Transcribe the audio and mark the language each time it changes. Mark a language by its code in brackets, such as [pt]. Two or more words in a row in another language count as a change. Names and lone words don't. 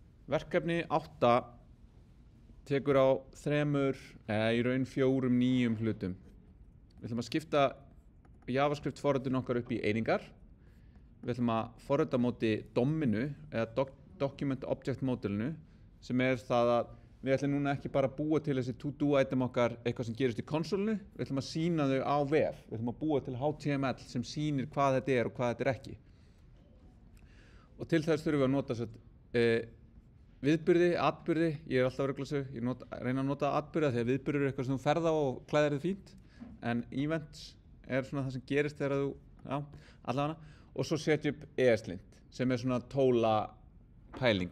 [is] Verkefni 8 tekur á þremur, eða í raun 4 nýjum hlutum. Við ætlum að skipta JavaScript forritun okkar upp í einingar. Við ætlum að forrita á móti DOM-inu, eða [en] Document Object Modelinu, [is] sem það að við ætlum núna ekki bara að búa til þessi [en] to-do item [is] okkar eitthvað sem gerist í konsolinu, við ætlum að sýna þau á vef. Við ætlum að búa til HTML sem sýnir hvað þetta er og hvað þetta er ekki. Og til þess þurfum við að nota viðburði, atburði, ég alltaf að rugla sig, reyna að nota atburði því að viðburður eitthvað sem þú ferð á og klæðir þig fínt, en events svona það sem gerist þegar þú, allavega, og svo setja upp ESLint, sem svona tóla pæling.